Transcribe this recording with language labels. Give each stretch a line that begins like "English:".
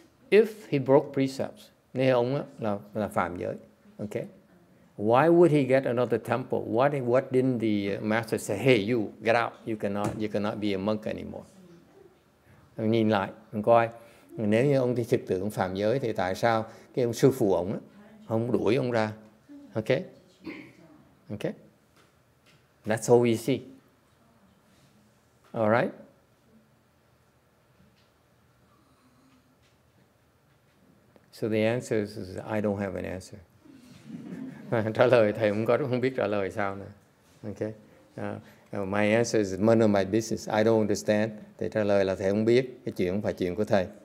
English: If he broke precepts,
Vietnamese: nếu ông là phạm giới,
English: okay, why would he get another temple? What didn't the master say? Hey, you get out. You cannot be a monk anymore.
Vietnamese: Nhìn lại, mình coi, nếu như ông thực sự ông phạm giới thì tại sao cái ông sư phụ ông không đuổi ông ra?
English: Okay, okay, that's all we see. All right. So the answer is I don't have an answer.
Vietnamese: Trả lời thầy không biết trả lời sao nữa. Okay.
English: My answer is none of my business. I don't understand.
Vietnamese: Thầy trả lời là thầy không biết, cái chuyện không phải chuyện của thầy.